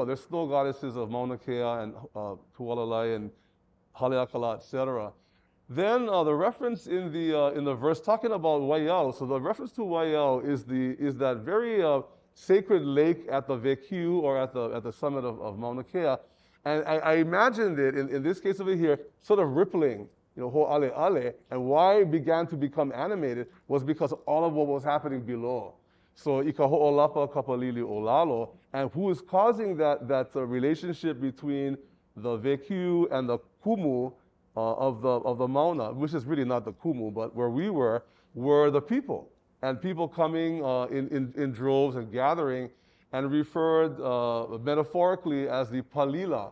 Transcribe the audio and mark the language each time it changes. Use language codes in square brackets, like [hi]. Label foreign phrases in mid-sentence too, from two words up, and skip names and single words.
[en] They're snow goddesses of Mauna Kea and Tualalai and Haleakala, etc. Then the reference in the verse talking about Waiau, so the reference to Waiau is that very sacred lake at the Vekiu or at the summit of Mauna Kea. And I imagined it, in this case over here, sort of rippling, [haw] ho ale ale. [en] And why it began to become animated was because all of what was happening below. [haw] So ika ho'olapa kapalili olalo. [en] And who is causing that relationship between the Vekiu and the Kumu of the Mauna, which is really not the Kumu, but where we were the people. And people coming in droves and gathering, and referred metaphorically as the Palila.